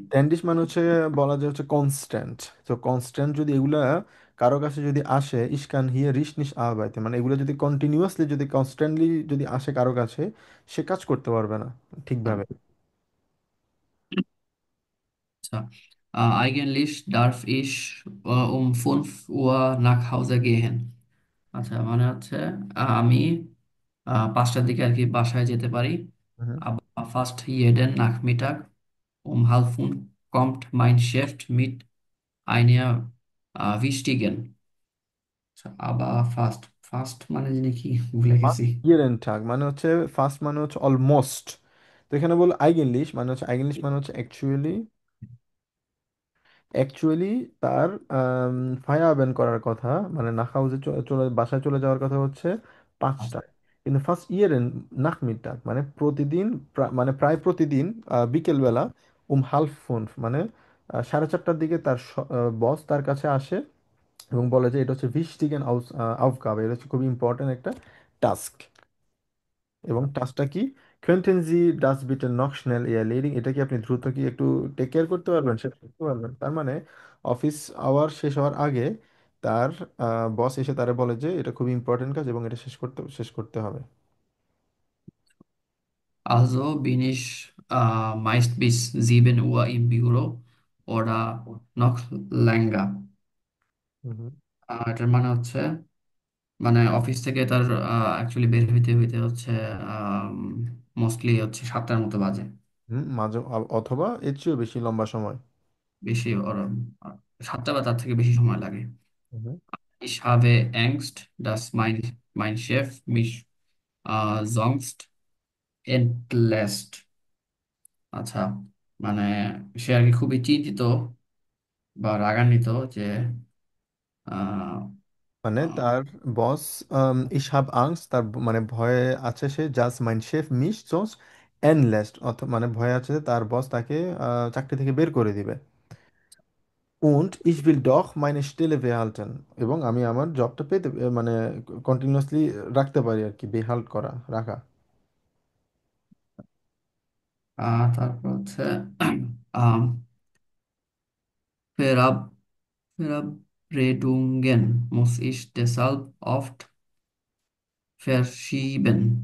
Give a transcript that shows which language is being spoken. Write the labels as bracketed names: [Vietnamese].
[Bangla] Standish মানে হচ্ছে বলা যায় হচ্ছে কনস্ট্যান্ট। তো কনস্ট্যান্ট যদি এগুলা কারো কাছে যদি আসে, ইস্কান হিয়ে রিস নিস আরবাইতে, মানে এগুলো যদি কন্টিনিউয়াসলি যদি কনস্ট্যান্টলি যদি আসে কারো কাছে, সে কাজ করতে পারবে না ঠিকভাবে। [German] আচ্ছা, eigentlich darf ich um 5 Uhr nach Hause gehen। [Bangla] আচ্ছা, মানে হচ্ছে আমি 5টার দিকে আর কি বাসায় যেতে পারি। হুম। [German] Aber fast jeden Nachmittag um halb 5 kommt mein Chef mit einer wichtigen। [Bangla] আচ্ছা, [German] aber fast [Bangla] ফার্স্ট মানে যিনি কি ভুলে গেছি। ফার্স্ট ইয়ারেন টাগ মানে হচ্ছে ফার্স্ট মানে হচ্ছে অলমোস্ট। তো এখানে বল আইগেনলিশ মানে হচ্ছে, আইগেনলিশ মানে হচ্ছে অ্যাকচুয়ালি, অ্যাকচুয়ালি তার ফায়ারব্যান করার কথা, মানে নাক হাউসে চলে বাসায় চলে যাওয়ার কথা হচ্ছে 5টায়। কিন্তু ফার্স্ট ইয়ারেন নাকমিটাক মানে প্রতিদিন, মানে প্রায় প্রতিদিন বিকেলবেলা, হালফ 5 মানে 4:30টার দিকে তার বস তার কাছে আসে এবং বলে যে এটা হচ্ছে [German] wichtigen Aufgabe, [Bangla] এটা হচ্ছে খুবই ইম্পর্টেন্ট একটা টাস্ক। এবং টাস্কটা কি? [German] könnten Sie das bitte noch schnell erledigen, [Bangla] এটা কি আপনি দ্রুত কি একটু টেক কেয়ার করতে পারবেন, সেটা করতে পারবেন। তার মানে অফিস আওয়ার শেষ হওয়ার আগে তার বস এসে তারে বলে যে এটা খুবই ইম্পর্টেন্ট কাজ এবং এটা শেষ করতে হবে। [German] Also bin ich meist bis 7 Uhr im Büro oder noch länger. [Bangla] হুম। এটার মানে হচ্ছে মানে অফিস থেকে তার অ্যাকচুয়ালি বের হইতে হইতে হচ্ছে মোস্টলি হচ্ছে 7টার মতো বাজে। হুম, মাঝে অথবা এর চেয়েও বেশি লম্বা সময়। বেশি ওর 7টা বা তার থেকে বেশি সময় লাগে। হুম। [German] Ich habe Angst, dass mein Chef mich sonst entlässt. [Bangla] আচ্ছা, মানে সে আর কি খুবই চিন্তিত বা রাগান্বিত যে আহ, মানে আহ, তার বস [German] ich hab Angst, [Bangla] তার মানে ভয়ে আছে সে, just [German] mein Chef mich sonst entlässt, [Bangla] মানে ভয়ে আছে যে তার বস তাকে চাকরি থেকে বের করে দিবে। [German] und ich will doch meine Stelle behalten, [Bangla] এবং আমি আমার জবটা পেতে মানে কন্টিনিউয়াসলি রাখতে পারি আর কি, বেহাল্ট করা, রাখা। [German] তারপর হচ্ছে আহ, Verab Verabredungen muss ich deshalb oft verschieben.